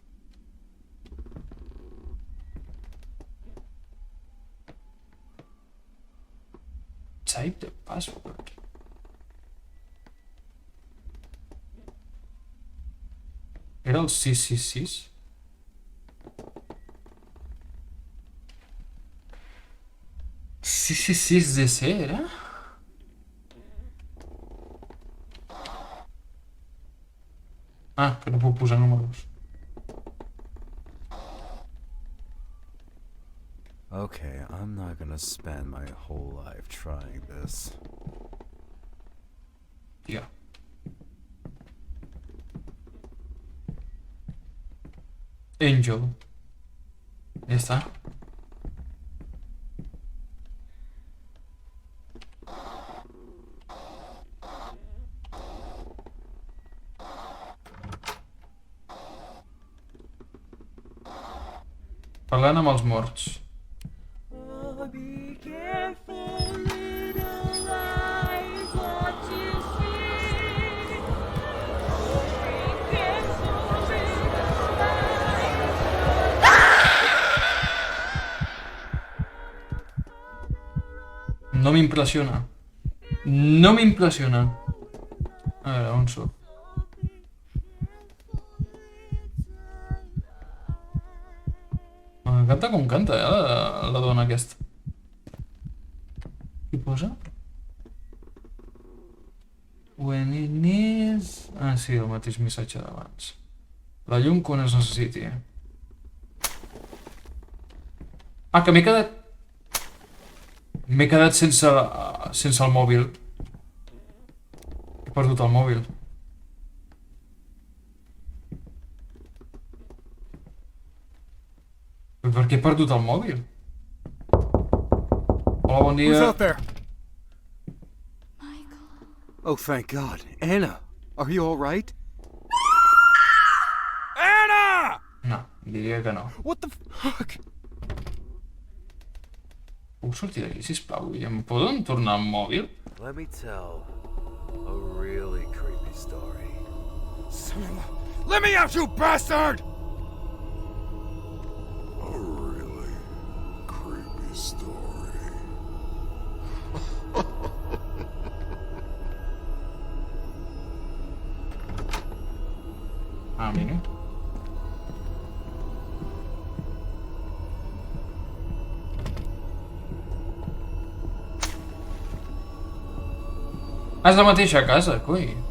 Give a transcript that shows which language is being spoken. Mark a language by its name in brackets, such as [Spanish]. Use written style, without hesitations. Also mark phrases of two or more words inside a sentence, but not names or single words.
[English] Type the password. [Catalan] Era el 666? DC era? Ah, que no puc posar números. [English] Okay, I'm not gonna spend my whole life trying this. [Catalan] Tia. Angel. Ja està. Parlant amb els morts. [English] Oh, be careful, little eyes, what you see. Oh, be careful, little eyes. [Catalan] No m'impressiona. No m'impressiona. A veure, on soc? Canta com canta, la dona aquesta. Què posa? [English] When it needs... [Catalan] Ah, sí, el mateix missatge d'abans. La llum quan es necessiti. Ah, que m'he quedat... M'he quedat sense el mòbil. He perdut el mòbil. Per què he perdut el mòbil? Hola, bon [English] Who's [Catalan] dia. [English] out there? Michael. Oh, thank God. Anna, are you all right? Anna! [Catalan] No, diria que no. [English] What the fuck? [Catalan] Puc sortir d'aquí, sisplau? I em poden tornar al mòbil? [English] Let me tell a really creepy story. Son of a... Let me out, you bastard! A really creepy story. [Catalan] Ah, mira. És la mateixa casa, coi.